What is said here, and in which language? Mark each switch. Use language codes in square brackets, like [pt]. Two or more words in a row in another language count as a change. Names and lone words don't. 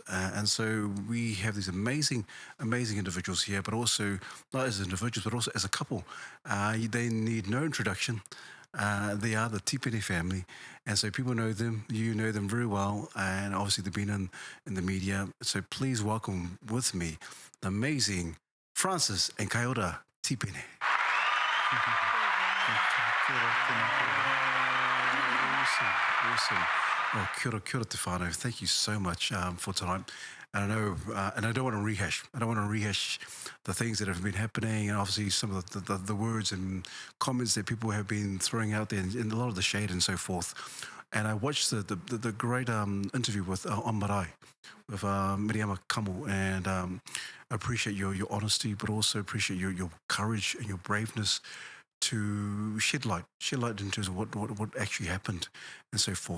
[en] And so we have these amazing individuals here, but also not as individuals, but also as a couple. They need no introduction. They are the Tipene family. And so people know them, you know them very well, and obviously they've been in the media. So please welcome with me the amazing Francis and Kaiora Tipene. Awesome. [mi] Well, kia ora te whānau. [en] Thank you so much for tonight. And I know, and I don't want to rehash. The things that have been happening, and obviously some of the words and comments that people have been throwing out there, and a lot of the shade and so forth. And I watched the great interview with on Marae, with Miriama Kamu, and I appreciate your honesty, but also appreciate your courage and your braveness to shed light in terms of what actually happened and so forth.